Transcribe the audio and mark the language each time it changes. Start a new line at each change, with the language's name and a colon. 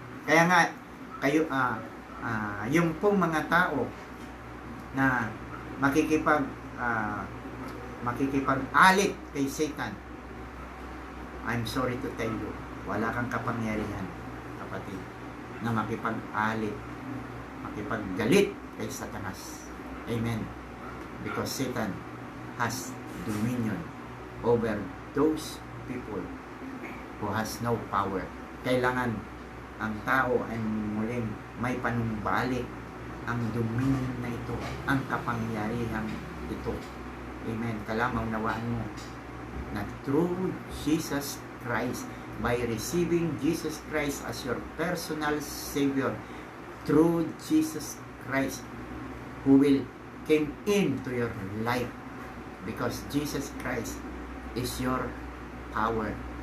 Filipino: Kaya nga, kayo, yung pong mga tao na makikipag-alit kay Satan,
English: I'm sorry to tell you,
Filipino: wala kang kapangyarihan, kapatid, na makipag-alit, makipaggalit kay Satanas. Amen.
English: Because Satan has dominion over those people who has no power.
Filipino: Kailangan ang tao ay muling may panumbalik ang dominion na ito, ang kapangyarihan ito. Amen. Kailangan maunawaan mo na
English: through Jesus Christ, by receiving Jesus Christ as your personal Savior, through Jesus Christ, who will came into your life, because Jesus Christ is your power.